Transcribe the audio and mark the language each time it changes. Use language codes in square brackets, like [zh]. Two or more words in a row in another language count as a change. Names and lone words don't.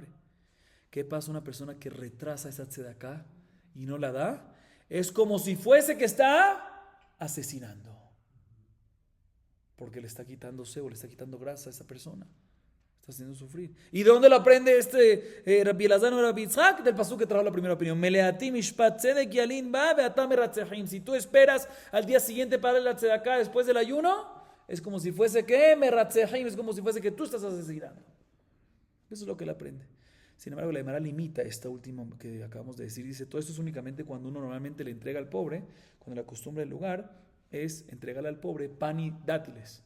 [es] ¿Qué pasa a una persona que retrasa esa tzedakah y no la da? Es como si fuese que está asesinando. Porque le está quitando sebo, le está quitando grasa a esa persona. Está haciendo sufrir. ¿Y de dónde lo aprende Rabbi Elazar o Rabbi Yitzhak? Del pasuk que trajo la primera opinión. [he] מלאתי משפט צדק ילין בה ועתה מרצחים. [es] Si tú esperas al día siguiente para la tzedakah después del ayuno, es como si fuese que meratzechim, es como si fuese que tú estás asesinando. Eso es lo que él aprende. Sin embargo, la Gemara limita esta última que acabamos de decir. Dice, todo esto es únicamente cuando uno normalmente le entrega al pobre, cuando la costumbre del lugar es entregarle al pobre pan y dátiles.